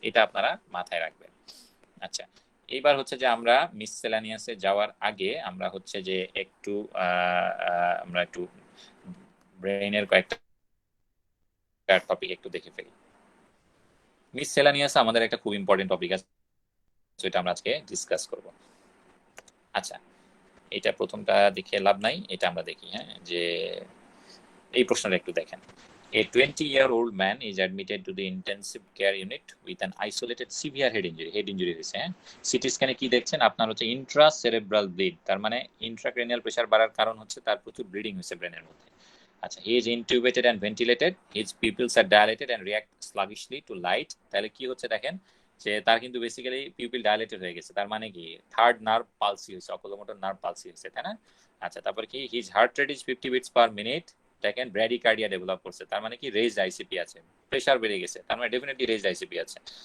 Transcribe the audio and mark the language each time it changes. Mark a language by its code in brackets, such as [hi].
[bn] এটা আপনারা মাথায় রাখবেন। আচ্ছা, এইবার হচ্ছে যে আমরা মিসসেলানিয়াসে যাওয়ার আগে আমরা হচ্ছে যে একটু আমরা একটু ব্রেইনের কয়েকটা টপিক একটু দেখে ফেলি। মিসসেলানিয়াস আমাদের একটা খুব ইম্পর্টেন্ট টপিক আছে, যেটা আমরা আজকে ডিসকাস করব। আচ্ছা, এটা প্রথমটা দেখে লাভ নাই, এটা আমরা দেখি। হ্যাঁ, যে এই প্রশ্নটা একটু দেখেন। [en] A 20-year-old man is admitted to the intensive care unit with an isolated severe head injury. [bn] Head injury হয়েছে। হ্যাঁ, সিটি স্ক্যানে কি দেখছেন আপনার হচ্ছে ইন্ট্রাসেরেব্রাল ব্লিড, তার মানে ইন্ট্রাক্রেনিয়াল প্রেসার বাড়ার কারণ হচ্ছে তার প্রচুর ব্লিডিং হয়েছে ব্রেনের মধ্যে। [en] আচ্ছা, he is intubated and ventilated, his pupils are dilated and react sluggishly to light। [bn] তাহলে কি হচ্ছে দেখেন যে তার কিন্তু বেসিক্যালি পিউপিল ডাইলেটেড হয়ে গেছে, তার মানে কি থার্ড নার্ভ পালসি হয়েছে, অকুলোমোটর নার্ভ পালসি হয়েছে, তাই না? আচ্ছা, তারপর কি [en] his heart rate is 50 beats per minute, [bn] দেখেন ব্র্যাডিকার্ডিয়া ডেভেলপ করছে, তার মানে কি রেজড আইসিপি আছে, প্রেসার বেড়ে গেছে, তার মানে ডেফিনেটলি রেজড আইসিপি আছে।